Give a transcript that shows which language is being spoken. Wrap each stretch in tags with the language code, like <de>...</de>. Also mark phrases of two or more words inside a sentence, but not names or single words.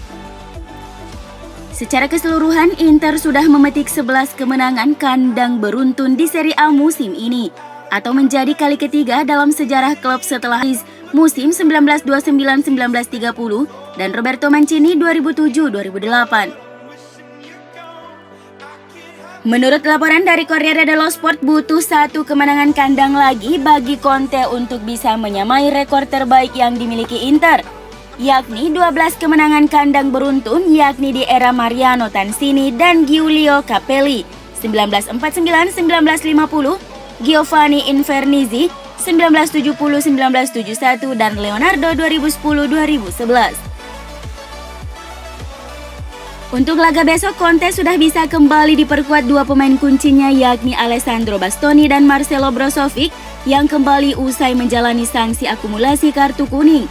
<id>Secara keseluruhan, Inter sudah memetik 11 kemenangan kandang beruntun di Serie A musim ini, atau menjadi kali ketiga dalam sejarah klub setelah musim 1929-1930 dan Roberto Mancini 2007-2008. Menurut laporan dari Corriere dello Sport, butuh satu kemenangan kandang lagi bagi Conte untuk bisa menyamai rekor terbaik yang dimiliki Inter, yakni 12 kemenangan kandang beruntun, yakni di era Mariano Tansini dan Giulio Capelli 1949-1950, Giovanni Infernizzi 1970-1971 dan Leonardo 2010-2011. Untuk laga besok, Conte sudah bisa kembali diperkuat dua pemain kuncinya, yakni Alessandro Bastoni dan Marcelo Brozovic yang kembali usai menjalani sanksi akumulasi kartu kuning.</id>